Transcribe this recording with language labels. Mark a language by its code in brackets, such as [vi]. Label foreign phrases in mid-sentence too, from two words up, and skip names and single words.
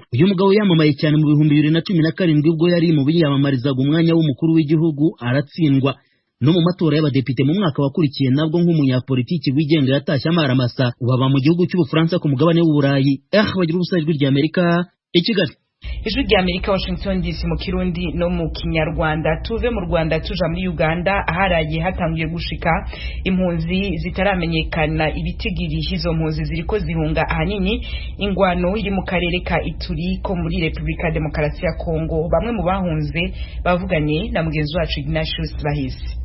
[rw] Uyu mugabo yamamaye cyane mu 2017 ubwo yari mu biyamamarizaga umwanya w'umukuru w'igihugu aratsindwa. No mu matora y'abadepite mu mwaka wakurikiye nabwo nk'umunyapolitiki wigenga yatashye amaramasa ubaba mu gihugu cy'Ubufaransa ku mugabane w'Uburayi. Bagira ubusa Ijwi ry'Amerika i Kigali. Ijwi ry'Amerika Washington DC mu Kirundi no mu Kinyarwanda. [rn] Tuve mu Rwanda tuja muri Uganda aharaye hatangiye gushika impunzi zitaramenyekana ibitigiri. Izo mpunzi ziriko zihunga ahanini ingwano iri mu karere ka Ituri ko muri Republika Demokarasi ya Kongo. Bamwe mu bahunze bavuganye na mugenzi wacu Ignatius Bahisi.